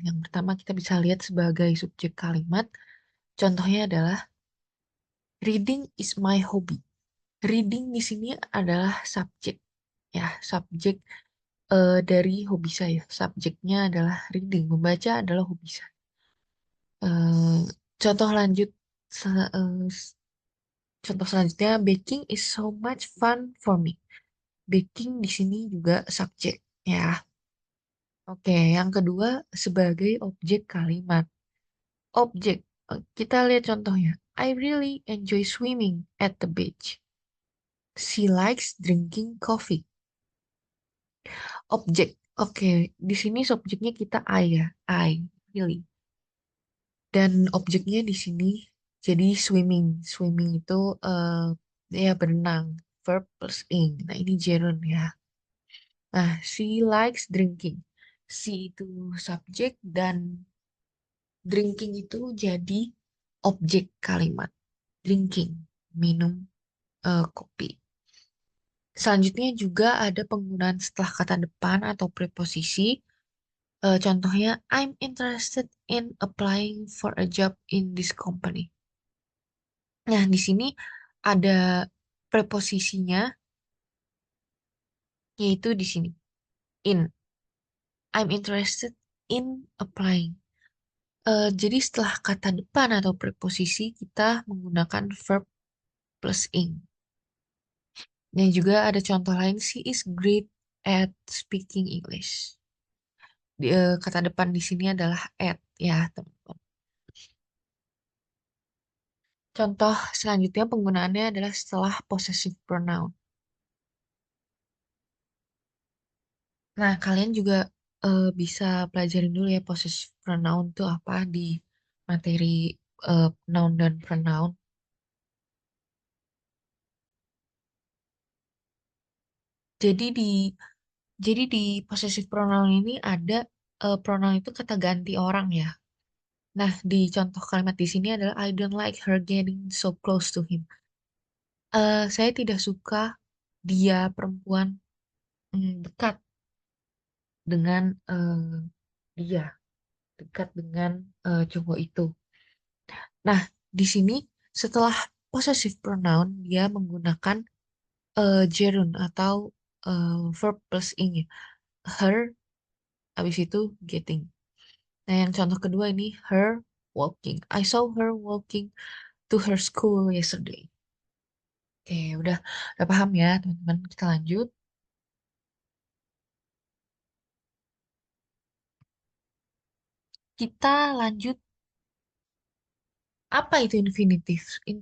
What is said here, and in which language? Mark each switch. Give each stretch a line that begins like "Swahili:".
Indonesian: Yang pertama kita bisa lihat sebagai subjek kalimat. Contohnya adalah
English: reading is my hobby.
Indonesian: Reading di sini adalah subjek, ya, subjek dari hobi saya. Subjeknya adalah
English: reading,
Indonesian: membaca adalah hobi saya. Eh, contoh lanjut, se- eh, s- contoh selanjutnya,
English: baking is so much fun for me.
Indonesian: Baking di sini juga subjek, ya. Oke, yang kedua sebagai objek kalimat. Objek, kita lihat contohnya.
English: I really enjoy swimming at the beach. She likes drinking coffee.
Indonesian: Objek. Oke, di sini subjeknya kita I ya, I, really. Dan objeknya di sini jadi swimming. Swimming itu ya berenang. Verb plus ing. Nah, ini gerund ya. Nah,
English: she likes drinking.
Indonesian: She itu subjek dan drinking itu jadi objek kalimat. Drinking, minum kopi. Selanjutnya juga ada penggunaan setelah kata depan atau preposisi. Contohnya,
English: I'm interested in applying for a job in this company.
Indonesian: Nah, di sini ada preposisinya, yaitu di sini, in.
English: I'm interested in applying.
Indonesian: Jadi setelah kata depan atau preposisi, kita menggunakan verb plus ing. Dan juga ada contoh lain,
English: she is great at speaking English.
Indonesian: Kata depan di sini adalah at, ya, teman-teman. Contoh selanjutnya penggunaannya adalah setelah possessive pronoun. Nah, kalian juga bisa pelajarin dulu ya possessive pronoun itu apa di materi noun dan pronoun. Jadi di jadi di possessive pronoun ini ada pronoun itu kata ganti orang ya. Nah, di contoh kalimat di sini adalah
English: I don't like her getting so close to him.
Indonesian: Saya tidak suka dia perempuan dekat dengan dia, dekat dengan cowok itu. Nah, di sini setelah possessive pronoun dia menggunakan gerund atau verb plus ing ya. Her, habis itu getting. Nah, yang contoh kedua ini
English: her walking. I saw her walking to her school yesterday.
Indonesian: Oke, udah paham ya, teman-teman. Kita lanjut. Kita lanjut, apa itu infinitif?